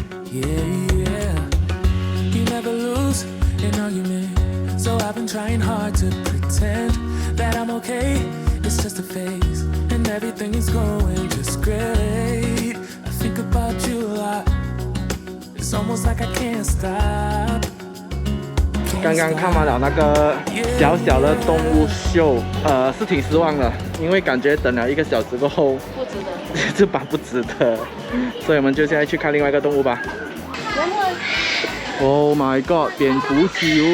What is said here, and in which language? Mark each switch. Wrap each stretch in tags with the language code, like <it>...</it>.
<en>Yeah. You never lose an argument, so I've been trying hard to pretend that I'm okay. It's just a phase, and everything is going just great. I think about you a lot. It's almost like I can't stop.</en> <zh>刚刚看完了那个小的动物秀，是挺失望的，因为感觉等了1个小时过后，不值得，这把不值得，所以我们就现在去看另外一个动物吧。</zh> <en>Oh my god，</en> <zh>蝙蝠球！</zh>